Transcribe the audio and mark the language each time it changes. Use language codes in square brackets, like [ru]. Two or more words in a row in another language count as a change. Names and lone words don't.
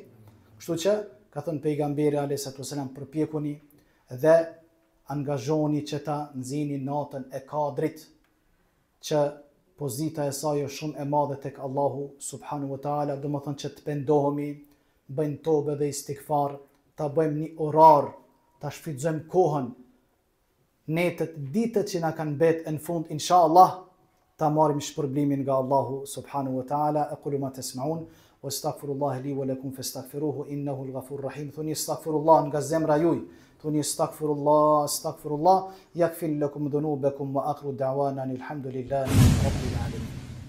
[sq] Kështu që ka thënë pejgamberi alayhis salam, përpjekuni dhe angazhoni që ta nxini natën e Kadrit, që pozita e saj është shumë e madhe tek Allahu [ar] سبحانه وتعالى, [sq] do të thonë që të pendohemi, bëjmë tobe dhe istighfar, ta bëjmë një orar, ta shfrytëzojmë kohën, netët, ditët që na kanë mbet në fund, inshallah, ta marrim shpërblimin nga Allahu [ar] سبحانه وتعالى. أقول ما تسمعون وأستغفر الله لي ولكم فاستغفروه إنه الغفور الرحيم. [sq] Thoni astaghfirullah nga zemra juaj. [ar] Thoni أستغفر الله أستغفر الله يغفر لكم ذنوبكم وآخر دعوانا الحمد لله رب العالمين.